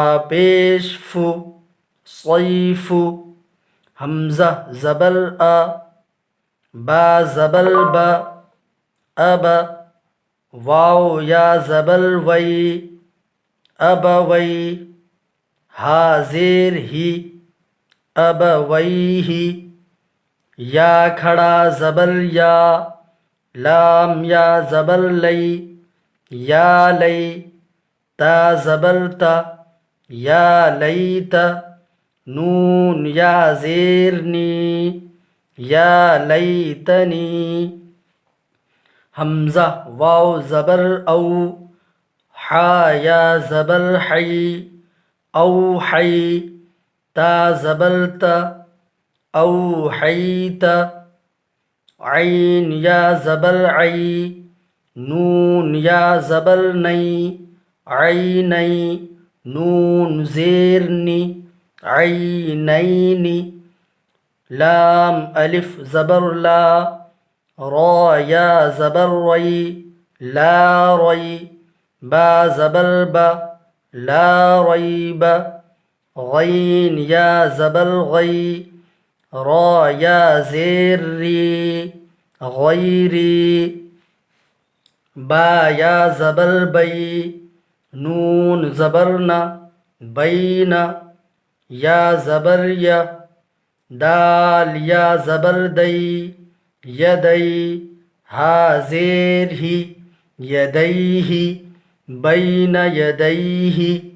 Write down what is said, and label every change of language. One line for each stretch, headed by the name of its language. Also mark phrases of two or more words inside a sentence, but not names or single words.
Urdu: پیش فو، صیف، حمزہ زبر آ، با زبر با، اب، واو یا زبر وی، ابوی، ہا زیر ہی، ابویہ، یا کھڑا زبر یا، لام یا زبر لئی، یا لئی، تا زبر تا، یا لیت، نون یا زیر نی، یا لیتنی، حمزہ واو زبر او، حا یا زبر حی، اوحی، تا زبر تا، اوحیت، عین یا زبر عی، نون یا زبر نئی، عینی، نون زیر نی، عینین، لام الف زبر لا، را یا زبر ری، لا ری، با زبر با، لا ریب، غین یا زبر غی، را یا زیر ری، غیری، با یا زبر بی، نون زبرنا، بینا، یا زبر یا، دال یا زبر دی، یدی، ہا زیر ہی، یدیہ، بین یدیہ،